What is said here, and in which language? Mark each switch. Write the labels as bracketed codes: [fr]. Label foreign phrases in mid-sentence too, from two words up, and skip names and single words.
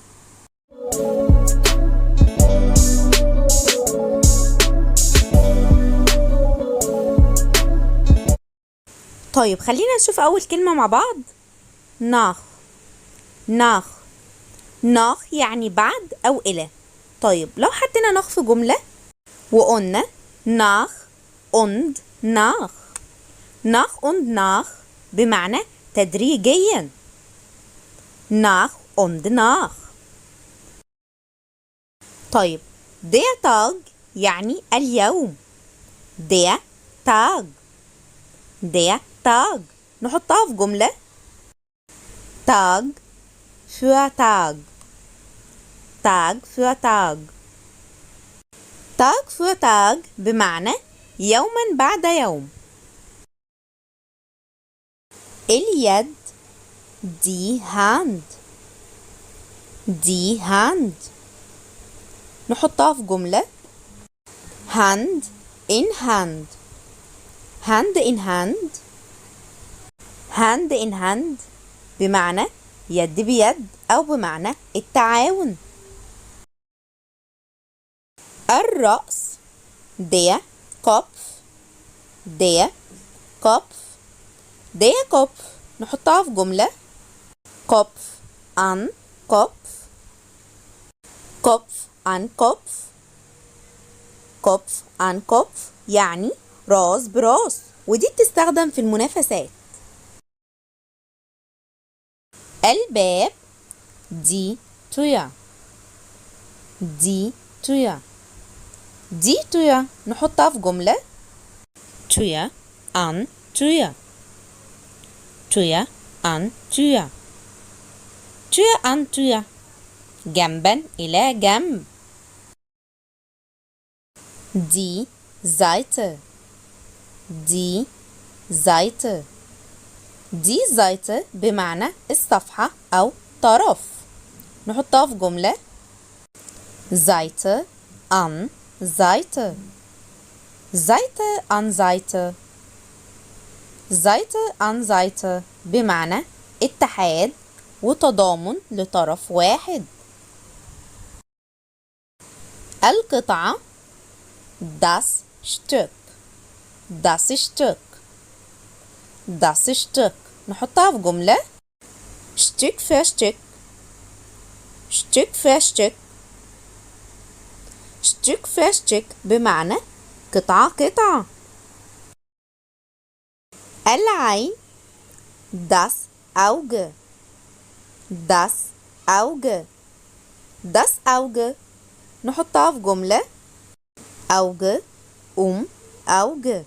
[ar] طيب خلينا نشوف أول كلمة مع بعض. [de] nach. nach. nach [ar] يعني بعد أو إلى. طيب لو حطينا nach في جملة وقلنا [de] nach und nach. nach und nach [ar] بمعنى تدريجيا. [de] nach und nach. طيب der Tag [ar] يعني اليوم. [de] der Tag. der Tag [ar] نحطها في جملة. [de] Tag für Tag. Tag für Tag. Tag für Tag [ar] بمعنى يوما بعد يوم. [de] اليد die Hand. die Hand [ar] نحطها في جملة. [de] Hand in Hand. Hand in Hand. Hand in Hand [ar] بمعنى يد بيد أو بمعنى التعاون. [de] الرأس der Kopf. der Kopf. der Kopf [ar] نحطها في جملة. [de] Kopf an Kopf. Kopf an Kopf. Kopf an Kopf [ar] يعني راس براس، ودي بتستخدم في المنافسات. [de] الباب die Tür. die Tür. die Tür [ar] نحطها في جملة. [de] Tür an Tür. Tür an Tür. Tür an Tür [ar] جنبا إلى جنب. [de] die Seite. die Seite. die Seite [ar] بمعنى الصفحة أو طرف، نحطها في جملة. [de] Seite an Seite. Seite an Seite. Seite an Seite [ar] بمعنى اتحاد وتضامن لطرف واحد. [de] القطعة das Stück. das Stück. das Stück [ar] نحطها في جملة. [de] Stück für Stück. Stück für Stück. Stück für Stück [ar] بمعنى قطعة قطعة. [de] العين das Auge. das Auge. das Auge [ar] نحطها في جملة. [de] Auge Auge.